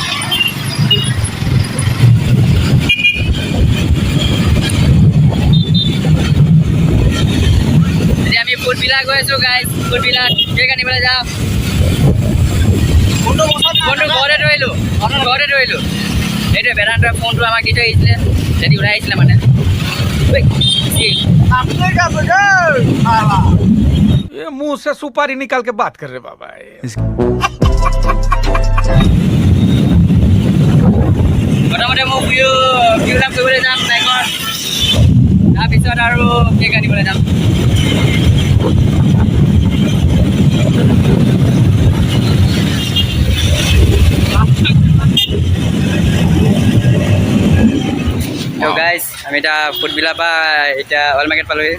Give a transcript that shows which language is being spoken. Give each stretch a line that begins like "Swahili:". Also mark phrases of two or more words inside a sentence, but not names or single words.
Assamese: এতিয়া আমি ফুডভিলা গৈ আছোঁ গাইছ। ফুডভিলাত কেক আনিবলৈ যাওঁ। ফোনটো ঘৰতে ধৰিলোঁ। সেইটোৱে বেদান্তই ফোনটো আমাক দি থৈ আহিছিলে, যদি ওলাই আহিছিলে মানে।
Hindi: ये मुंह से सुपारी निकाल के बात कर रहे बाबा।
Assamese: প্ৰথমতে মই ভিউ লাভ কৰিবলৈ যাম বাইকৰ, তাৰপিছত আৰু কেক আনিবলৈ যাম। গাইজ আমি এতিয়া ফুডভিলাৰ পৰা এতিয়া
English: oil market
Assamese: পালোঁহি।